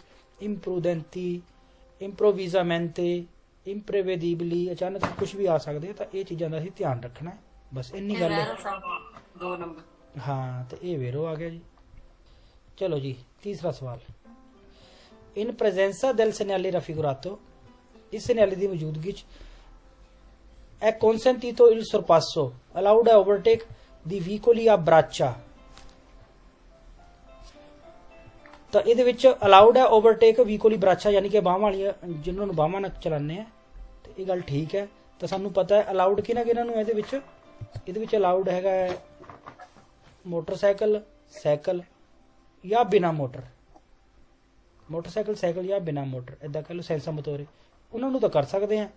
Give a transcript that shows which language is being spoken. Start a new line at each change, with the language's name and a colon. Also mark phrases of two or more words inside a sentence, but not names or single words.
Italian: imprudenti, improvvisamente, imprevedibili,
Punjabi: ਅਚਾਨਕ ਕੁਝ ਵੀ ਆ ਸਕਦੇ ਆ। ਤਾਂ ਇਹ ਚੀਜ਼ਾਂ ਦਾ ਅਸੀਂ ਧਿਆਨ ਰੱਖਣਾ ਹੈ, ਬਸ ਇੰਨੀ ਗੱਲ ਹੈ। 2 ਨੰਬਰ ਹਾਂ, ਤੇ ਇਹ ਵੇਰੋ ਆ ਗਿਆ ਜੀ। ਚਲੋ ਜੀ, ਤੀਸਰਾ ਸਵਾਲ,
Italian: in presenza del segnale raffigurato,
Punjabi: ਇਸ ਸਿਗਨਲ ਦੀ ਮੌਜੂਦਗੀ ਚ
Italian: è consentito il sorpasso,
English: allowed a overtake
Italian: di veicoli a braccia।
Punjabi: ਤਾਂ ਇਹਦੇ ਵਿੱਚ ਅਲਾਉਡ ਹੈ ਓਵਰਟੇਕ
Italian: veicoli braccia,
Punjabi: ਯਾਨੀ ਕਿ ਬਾਹਾਂ ਵਾਲੀਆਂ ਜਿਹਨਾਂ ਨੂੰ ਬਾਹਾਂ ਨਾਲ ਚਲਾਉਂਦੇ ਆ। ਤੇ ਇਹ ਗੱਲ ਠੀਕ ਹੈ। ਤਾਂ ਸਾਨੂੰ ਪਤਾ ਹੈ ਅਲਾਉਡ ਕਿਹਨਾਂ ਨੂੰ ਇਹਦੇ ਵਿੱਚ ਅਲਾਉਡ ਹੈਗਾ ਮੋਟਰਸਾਈਕਲ, ਸਾਈਕਲ ਜਾਂ ਬਿਨਾ ਮੋਟਰਸਾਈਕਲ ਜਾਂ ਬਿਨਾ ਮੋਟਰ, ਇੱਦਾਂ ਕਹਿ ਲਓ
Italian: senza motore,
Punjabi: ਉਹਨਾਂ ਨੂੰ ਤਾਂ ਕਰ ਸਕਦੇ ਆ।